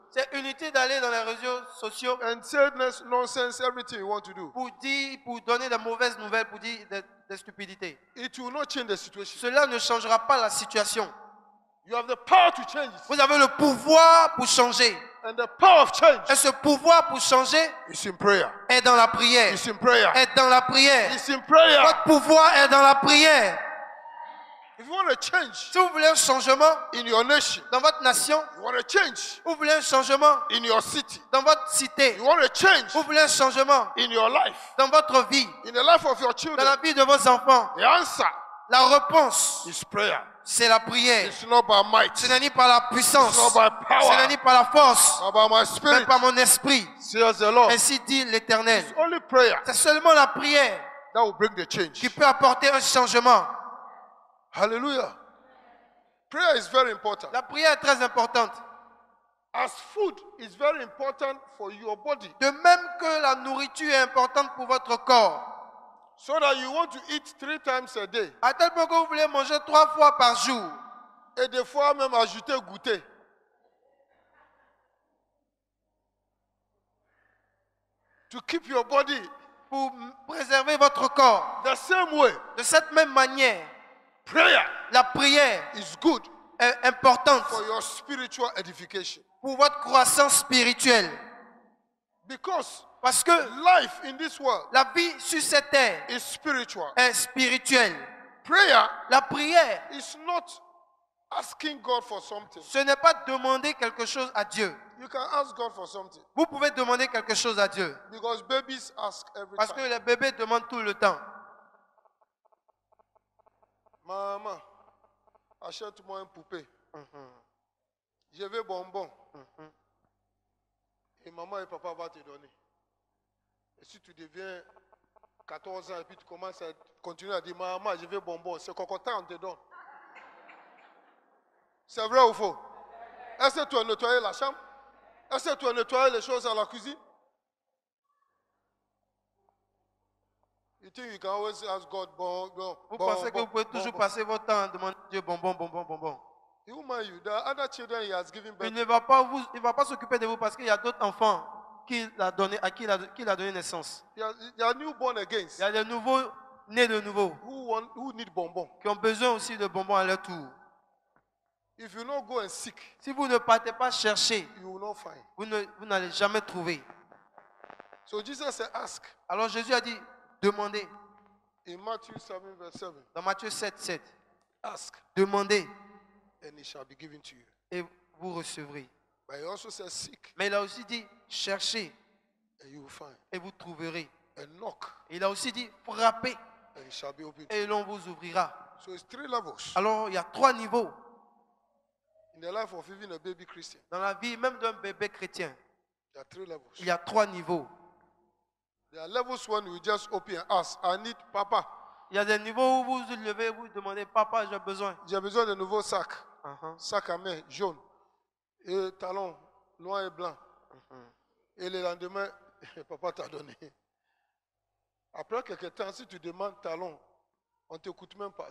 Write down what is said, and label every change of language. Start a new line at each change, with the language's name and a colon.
French: C'est inutile d'aller dans les réseaux sociaux
English: and say nonsense, everything you want to do.
French: pour dire, pour donner de mauvaises nouvelles, pour dire des stupidités.
English: It will not change the situation.
French: Cela ne changera pas la situation.
English: You have the power to change it.
French: Vous avez le pouvoir pour changer.
English: And the power of change
French: Et ce pouvoir pour changer
English: is in prayer.
French: est dans la prière.
English: It's in prayer.
French: Est dans la prière.
English: It's in prayer.
French: Votre pouvoir est dans la prière.
English: If you want to change
French: Si vous voulez un changement
English: in your nation,
French: dans votre nation,
English: you want to change
French: vous voulez un changement
English: in your city,
French: dans votre cité,
English: you want to change
French: vous voulez un changement
English: in your life,
French: dans votre vie,
English: in the life of your
French: dans
English: children,
French: la vie de vos enfants,
English: the answer
French: la réponse,
English: is prayer.
French: c'est la prière.
English: It's not by might.
French: Ce n'est ni par la puissance,
English: It's not by
French: ce n'est
English: power.
French: ni par la force,
English: Not by my
French: mais
English: spirit.
French: par mon esprit.
English: Says the Lord.
French: Ainsi dit l'Éternel.
English: It's only prayer
French: C'est seulement la prière
English: that will bring the change.
French: qui peut apporter un changement.
English: Hallelujah. Prayer is very important.
French: La prière est très importante.
English: As food is very important for your body,
French: De même que la nourriture est importante pour votre corps.
English: so that you want to eat 3 times a day,
French: À tel point que vous voulez manger 3 fois par jour. et des fois même ajouter goûter.
English: To keep your body
French: Pour préserver votre corps.
English: the same way,
French: De cette même manière,
English: prayer
French: la prière
English: is good
French: est importante
English: for your spiritual edification.
French: pour votre croissance spirituelle.
English: Because
French: Parce que
English: life in this world
French: la vie sur cette terre
English: is spiritual.
French: est spirituelle.
English: Prayer
French: La prière,
English: is not asking God for something.
French: ce n'est pas demander quelque chose à Dieu.
English: You can ask God for something,
French: Vous pouvez demander quelque chose à Dieu.
English: because babies ask every
French: Parce que
English: time.
French: les bébés demandent tout le temps. Maman, achète-moi une poupée. Je veux bonbon. Et maman et papa vont te donner. Et si tu deviens 14 ans et puis tu commences à continuer à dire, maman, je veux bonbon, c'est cocotin, on te donne. C'est vrai ou faux? Est-ce que tu as nettoyé la chambre? Est-ce que tu as nettoyé les choses à la cuisine?
English: You think you can always ask God, bonbon,
French: Vous pensez que vous pouvez toujours passer votre temps à demander à Dieu bonbon, bonbon, bonbon.
English: He will mind you. There are other children he has given birth
French: Il
English: to.
French: ne va pas s'occuper de vous parce qu'il y a d'autres enfants à qui il a donné naissance.
English: They are newborn against
French: Il y a des nouveaux nés de nouveau
English: who need bonbon.
French: qui ont besoin aussi de bonbons à leur tour.
English: If you not go and seek,
French: Si vous ne partez pas chercher,
English: you will not find.
French: vous n'allez jamais trouver.
English: So Jesus said, ask.
French: Alors Jésus a dit, demandez.
English: In Matthew 7, verse 7,
French: Dans Matthieu 7, 7,
English: ask,
French: demandez
English: and it shall be given to you.
French: et vous recevrez.
English: But he also says, seek,
French: Mais il a aussi dit, cherchez
English: and you will find.
French: et vous trouverez.
English: And knock,
French: Il a aussi dit, frappez
English: and it shall be opened.
French: et l'on vous ouvrira.
English: So it's 3 levels
French: Alors il y a 3 niveaux
English: in the life of even a baby Christian.
French: dans la vie même d'un bébé chrétien.
English: There are 3 levels.
French: Il y a 3 niveaux.
English: There are levels when you just open and ask, I need Papa.
French: Il y a des niveaux où vous vous levez, vous demandez, papa, j'ai besoin. J'ai besoin de nouveaux sacs. Uh-huh. Sac à main jaune et talons noir et blanc. Et le lendemain, papa t'a donné. Après quelques temps, si tu demandes talons, on ne t'écoute même pas.